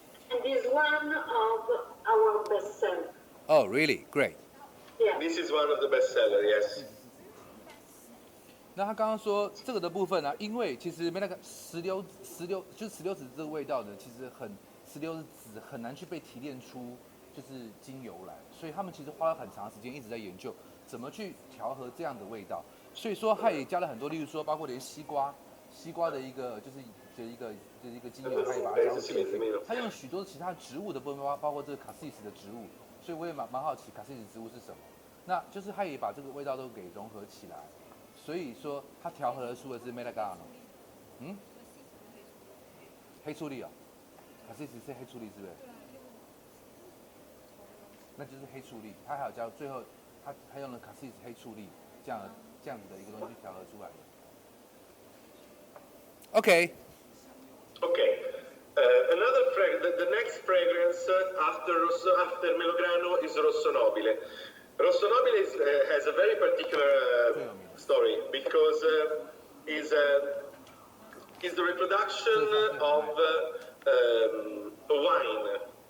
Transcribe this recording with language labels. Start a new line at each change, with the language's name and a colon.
English: And is one of our best sellers. Oh, really? Great. Yeah. This is one of the best sellers, yes.
Chinese: 那他刚刚说这个的部分呢、因为其实没那个石榴就是石榴籽这个味道呢，其实石榴籽很难去被提炼出，就是精油来，所以他们其实花了很长时间一直在研究怎么去调和这样的味道。所以说他也加了很多，例如说包括连西瓜的一个一个精油，他也把它加入进去。他用许多其他植物的部分，包括这个卡西斯的植物，所以我也蛮好奇卡西斯植物是什么。那就是他也把这个味道都给融合起来，所以说它调和出的是 Melagano， 黑醋栗哦，卡西斯是黑醋栗是不是？那就是黑醋栗，他还有加最后他用了卡西斯黑醋栗这样子的一个东西去调和出来的。
English: OK. Okay. The next fragrance after Melograno is Rosso Nobile. Rosso Nobile has a very particular story because is the reproduction of a wine.